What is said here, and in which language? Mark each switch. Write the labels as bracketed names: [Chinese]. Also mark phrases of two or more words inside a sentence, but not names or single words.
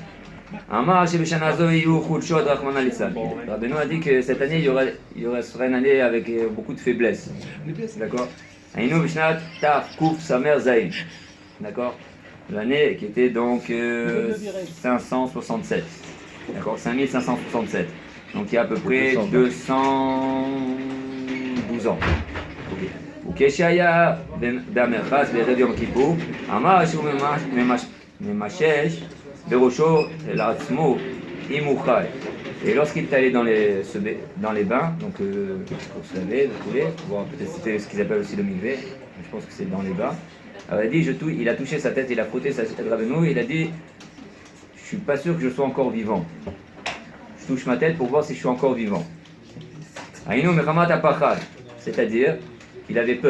[French] Rabbeinu a dit que cette année, il y aurait une année avec beaucoup de faiblesses. D'accord? D'accord? L'année qui était donc 567. D'accord? 5567. Donc il y a à peu près 212 ans. Ok. [Hebrew] וכשהיה במרחץ בערב יום כיפור, אמר שהוא ממשש בראשו לעצמו אם הוא חי. [French] Et lorsqu'il est allé dans les bains, donc pour se laver, de couler, bon, peut-être c'était ce qu'ils appellent aussi le mikvé, je pense que c'est dans les bains. Alors il a touché sa tête, il a frotté sa tête Rabbeinu, il a dit je suis pas sûr que je sois encore vivant. Je touche ma tête pour voir si je suis encore vivant. [Hebrew] אינו מחמת הפחד, [French] c'est-à-dire il avait peur.